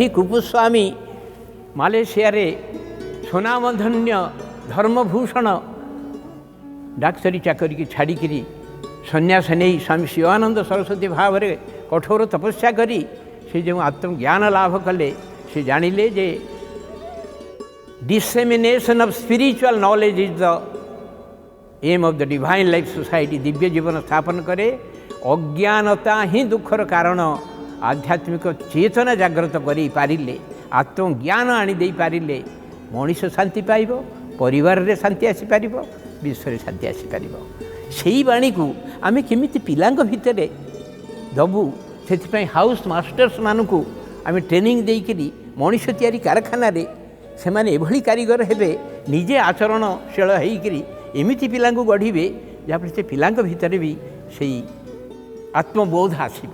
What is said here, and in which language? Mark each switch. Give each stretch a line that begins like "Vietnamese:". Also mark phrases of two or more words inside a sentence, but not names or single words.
Odia: କୁପୁସ୍ୱାମୀ ମାଲେସିଆରେ ସ୍ୱନାମଧନ୍ୟ ଧର୍ମଭୂଷଣ ଡାକ୍ତରୀ ଚାକରିକି ଛାଡ଼ିକିରି ସନ୍ନ୍ୟାସ ନେଇ ସ୍ୱାମୀ ଶିବାନନ୍ଦ ସରସ୍ୱତୀ ଭାବରେ କଠୋର ତପସ୍ୟା କରି ସେ ଯେଉଁ ଆତ୍ମଜ୍ଞାନ ଲାଭ କଲେ ସେ ଜାଣିଲେ
English: ଯେ dissemination of spiritual knowledge is the aim of the divine life society
Odia: ଦିବ୍ୟ ଜୀବନ ସ୍ଥାପନ କରେ ଅଜ୍ଞାନତା ହିଁ ଦୁଃଖର କାରଣ ଆଧ୍ୟାତ୍ମିକ ଚେତନା ଜାଗ୍ରତ କରିପାରିଲେ ଆତ୍ମଜ୍ଞାନ ଆଣିଦେଇପାରିଲେ ମଣିଷ ଶାନ୍ତି ପାଇବ ପରିବାରରେ ଶାନ୍ତି ଆସିପାରିବ ବିଶ୍ୱରେ ଶାନ୍ତି ଆସିପାରିବ ସେହି ବାଣୀକୁ ଆମେ କେମିତି ପିଲାଙ୍କ ଭିତରେ ଦେବୁ ସେଥିପାଇଁ ହାଉସ୍ ମାଷ୍ଟର୍ସମାନଙ୍କୁ ଆମେ ଟ୍ରେନିଂ ଦେଇକରି ମଣିଷ ତିଆରି କାରଖାନାରେ ସେମାନେ ଏଭଳି କାରିଗର ହେବେ ନିଜେ ଆଚରଣଶୀଳ ହେଇକରି ଏମିତି ପିଲାଙ୍କୁ ଗଢ଼ିବେ ଯାହାଫଳରେ ସେ ପିଲାଙ୍କ ଭିତରେ ବି ସେଇ ଆତ୍ମବୋଧ ଆସିବ